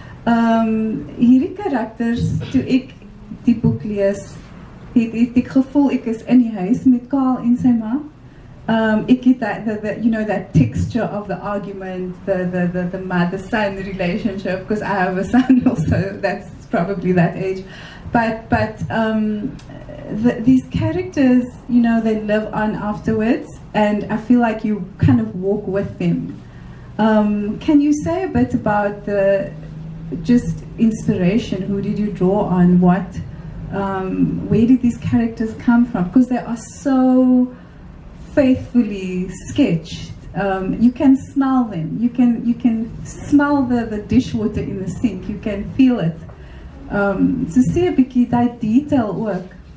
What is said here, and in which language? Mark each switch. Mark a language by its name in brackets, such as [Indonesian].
[Afrikaans] Hierdie karakters, toe ek die boek lees, het ek gevoel ek is in die huis met Carl en sy ma. Ek het [English] that texture of the argument, the mother-son relationship, because I have a son also that's probably that age. But these characters, they live on afterwards, and I feel like you kind of walk with them. Can you say a bit about the just inspiration? Who did you draw on? Where did these characters come from? Because they are so faithfully sketched. You can smell them. You can smell the dishwater in the sink. You can feel it. [Afrikaans] So sê 'n bietjie daai detail ook.